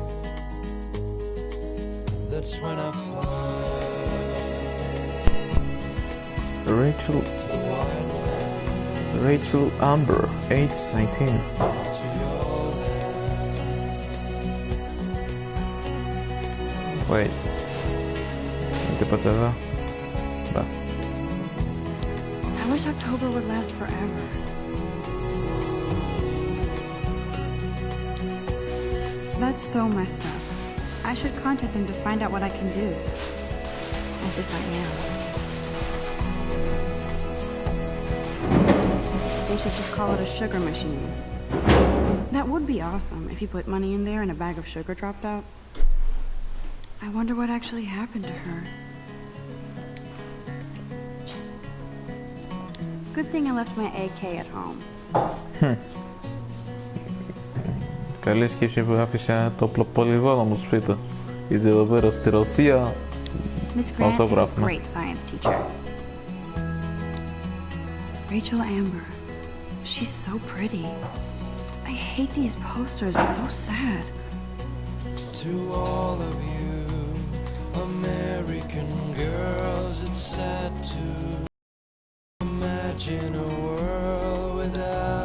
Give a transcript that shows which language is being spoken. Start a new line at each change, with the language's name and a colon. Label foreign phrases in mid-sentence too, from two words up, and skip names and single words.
English: That's when I fly Rachel Amber, age 19. to your Wait.
Greek: ¿Τίποτα εδώ? Μπα.
English: I wish October would last forever. That's so messed up. I should contact them to find out what I can do. As if I am. They should just call it a sugar machine. That would be awesome if you put money in there and a bag of sugar dropped out. I wonder what actually happened to her. Good thing I left my AK at home.
Greek: Καλή σκέψη που άφησε το πολυβόλο μου σπίτι. Γιατί εδώ πέρα στη Ρωσία
English: Miss Grant Grant is a
Greek: γράφουμε.
English: great science teacher. Rachel Amber. She's so pretty. I hate these posters. It's so sad. To all of you American girls, it's sad to imagine a world without